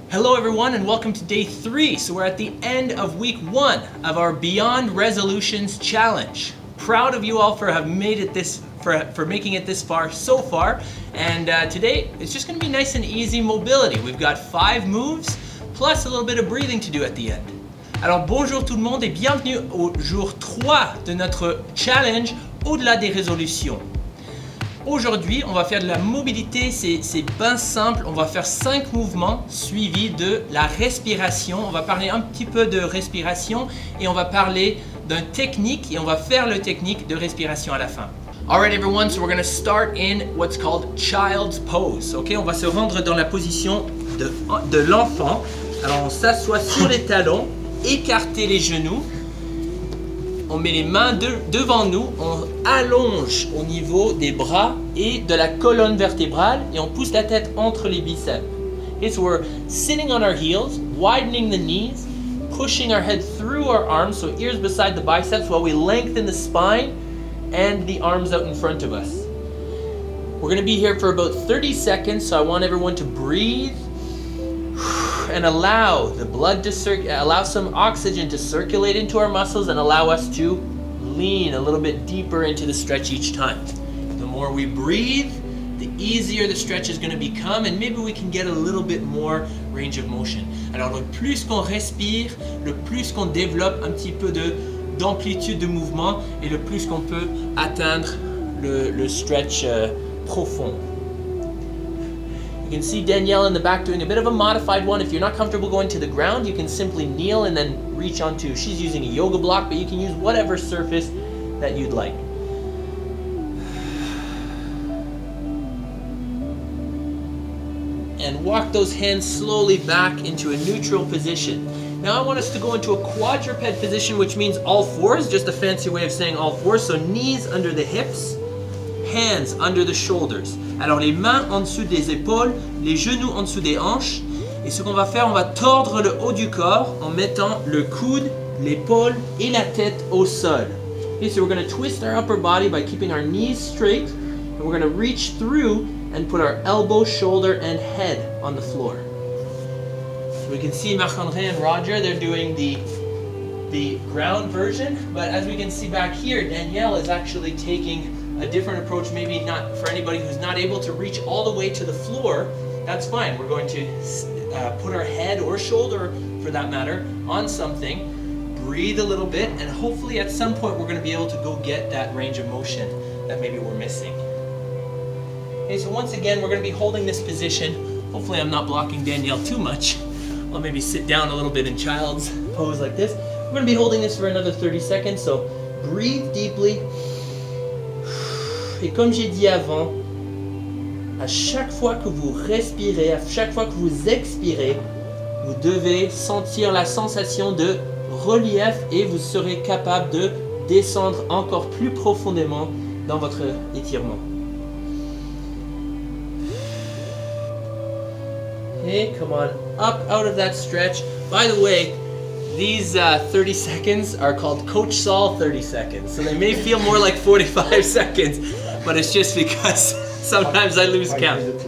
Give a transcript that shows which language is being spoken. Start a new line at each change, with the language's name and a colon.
English: Hello everyone and welcome to day 3. So we're at the end of week 1 of our Beyond Resolutions challenge. Proud of you all for have made it for making it this far so far. And today it's just going to be nice and easy mobility. We've got 5 moves plus a little bit of breathing to do at the end.
French: Alors bonjour tout le monde et bienvenue au jour 3 de notre challenge au-delà des résolutions. Aujourd'hui, on va faire de la mobilité, c'est bien simple. On va faire 5 mouvements suivis de la respiration. On va parler un petit peu de respiration et on va parler d'un technique et on va faire le technique de respiration à la fin.
English: Alright everyone, so we're going to start in what's called child's pose.
French: Okay, on va se rendre dans la position de l'enfant. Alors on s'assoit sur les talons, écarter les genoux. On met les mains devant nous, on allonge au niveau des bras et de la colonne vertébrale et on pousse la tête entre les biceps.
English: Okay, so we're sitting on our heels, widening the knees, pushing our head through our arms, so ears beside the biceps while we lengthen the spine and the arms out in front of us. We're going to be here for about 30 seconds, so I want everyone to breathe and allow the blood to allow some oxygen to circulate into our muscles and allow us to lean a little bit deeper into the stretch each time. The more we breathe, the easier the stretch is going to become and maybe we can get a little bit more range of motion.
French: Alors le plus qu'on respire, le plus qu'on développe un petit peu d'amplitude de mouvement et le plus qu'on peut atteindre le stretch profond.
English: You can see Danielle in the back doing a bit of a modified one. If you're not comfortable going to the ground, you can simply kneel and then reach onto, she's using a yoga block, but you can use whatever surface that you'd like. And walk those hands slowly back into a neutral position. Now I want us to go into a quadruped position, which means all fours, just a fancy way of saying all fours. So knees under the hips, hands under the shoulders.
French: Alors les mains en dessous des épaules, les genoux en dessous des hanches. Et ce qu'on va faire, on va tordre le haut du corps en mettant le coude, l'épaule et la tête au sol.
English: Okay, so we're going to twist our upper body by keeping our knees straight. And we're going to reach through and put our elbow, shoulder, and head on the floor. So we can see Marc-André and Roger, they're doing the ground version. But as we can see back here, Danielle is actually taking a different approach, maybe not for anybody who's not able to reach all the way to the floor. That's fine. We're going to put our head or shoulder, for that matter, on something, breathe a little bit, and hopefully at some point we're going to be able to go get that range of motion that maybe we're missing. Okay, so once again, we're going to be holding this position. Hopefully I'm not blocking Danielle too much. I'll maybe sit down a little bit in child's pose like this. We're going to be holding this for another 30 seconds, so breathe deeply.
French: Et comme j'ai dit avant, à chaque fois que vous respirez, à chaque fois que vous expirez, vous devez sentir la sensation de relief et vous serez capable de descendre encore plus profondément dans votre étirement.
English: Okay, come on up out of that stretch. By the way, these 30 seconds are called Coach Saul 30 seconds. So they may feel more like 45 seconds, but it's just because sometimes I lose count.